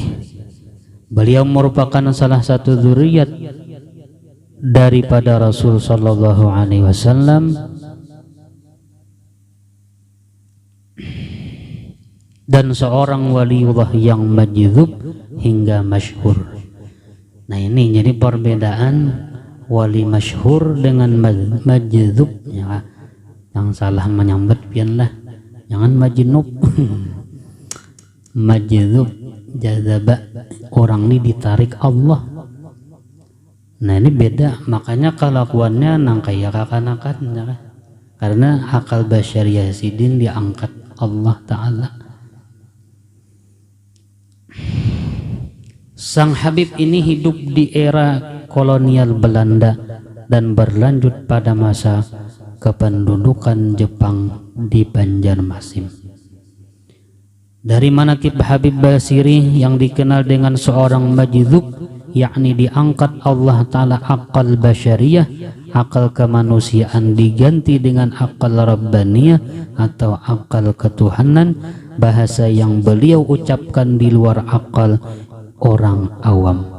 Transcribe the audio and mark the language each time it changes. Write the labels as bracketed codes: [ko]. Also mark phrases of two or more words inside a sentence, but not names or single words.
[id] Beliau merupakan salah satu zuriat daripada Rasul [ar] صلى الله عليه وسلم [id] dan seorang waliullah yang majdzub hingga masyhur. Nah, ini jadi perbedaan wali masyhur dengan majdzub, ya. [bjn] Yang salah menyambat pianlah, jangan majnub. [id] Majdzub jazaba, orang ini ditarik Allah. [bjn] Nah, ini beda, makanya kelakuannya nang kayak kakanakan, ya. [id] Karena akal basyariah sidin diangkat Allah Ta'ala. Sang Habib ini hidup di era kolonial Belanda dan berlanjut pada masa kependudukan Jepang di Banjarmasin. Dari manaqib Habib Basirih yang dikenal dengan seorang majdzub yakni diangkat Allah Ta'ala akal basyariyah, akal kemanusiaan diganti dengan akal rabbaniyah atau akal ketuhanan, bahasa yang beliau ucapkan di luar akal orang awam.